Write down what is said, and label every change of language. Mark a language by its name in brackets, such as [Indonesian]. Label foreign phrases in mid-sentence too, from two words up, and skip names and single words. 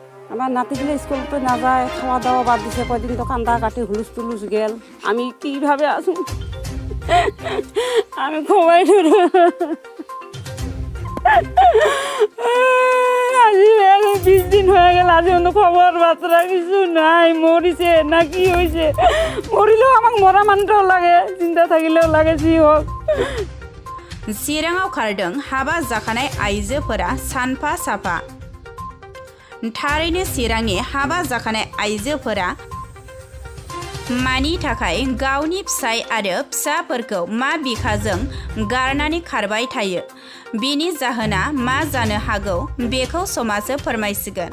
[Bangla] আমার নাতিগুলো স্কুল তো না যায়, খাওয়া দাওয়া বাদ দিছে, কয়দিন তো কান্দা কাটি হুলুস তুলুস গেল। আমি কিভাবে আছি আমি খোয়াই আজি 20 দিন হয়ে গেল, আজি অন্য খবর বার্তা কিছু নাই। মরিছে না কি হয়েছে, মরিলেও আমাক মরা মানতেও লাগে, চিন্তা থাকিলেও লাগে যি হোক। [Bodo] चिराङाव खारदों हाबा जाखानाय आइजोफोरा सानफा साफा। थारैनो चिरांनि हाबा जाखानाय आइजोफोरा मानि थाखाय गावनि फिसाय आरो फिसाफोरखौ मा बिखाजों गारनानै खारबाय थायो, बिनि जाहोना मा जानो हागौ बेखौ समाजो फोरमायसिगोन।